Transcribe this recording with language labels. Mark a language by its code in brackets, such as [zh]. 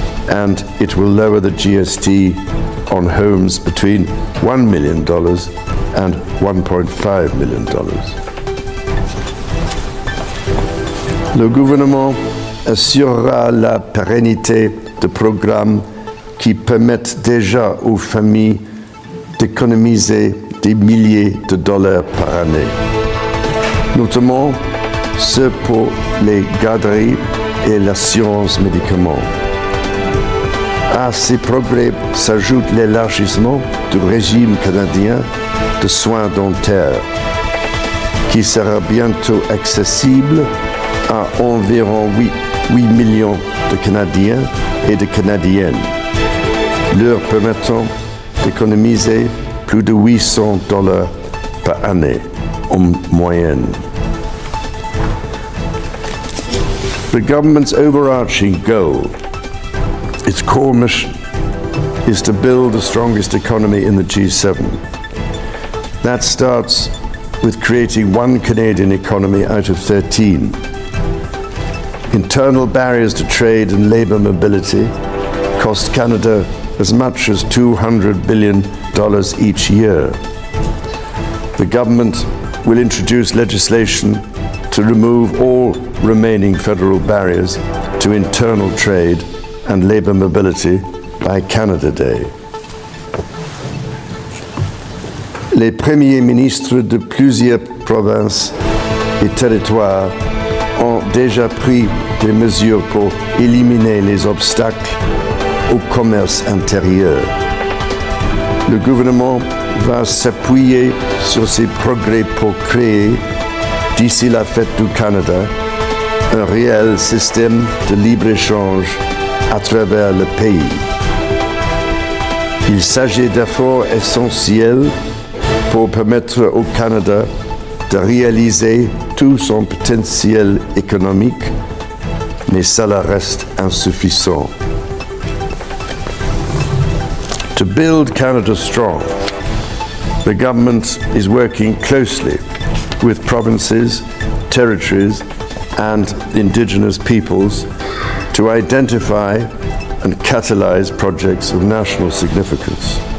[en] And it will lower the GST on homes between $1 million and $1.5 million. [fr] Le gouvernement assurera la pérennité de programmes qui permettent déjà aux familles d'économiser des milliers de dollars par année, notamment ceux pour les garderies et l'assurance médicaments. À ces progrès s'ajoute l'élargissement du régime canadien de soins dentaires, qui sera bientôt accessible à environ 8 millions de Canadiens et de Canadiennes, leur permettant d'économiser plus de $800 par année en moyenne. [en] The government's overarching goal, its core mission, is to build the strongest economy in the G7. That starts with creating one Canadian economy out of 13. Internal barriers to trade and labour mobility cost Canada as much as $200 billion each year. The government will introduce legislation to remove all remaining federal barriers to internal trade and labour mobility by Canada Day. [fr] Les premiers ministres de plusieurs provinces et territoires ont déjà pris des mesures pour éliminer les obstacles au commerce intérieur. Le gouvernement va s'appuyer sur ces progrès pour créer, d'ici la fête du Canada, un réel système de libre-échange à travers le pays. Il s'agit d'efforts essentiels pour permettre au Canada de réaliser tout son potentiel économique, mais cela reste insuffisant. [en] To build Canada strong, the government is working closely with provinces, territories, and Indigenous peoples to identify and catalyse projects of national significance.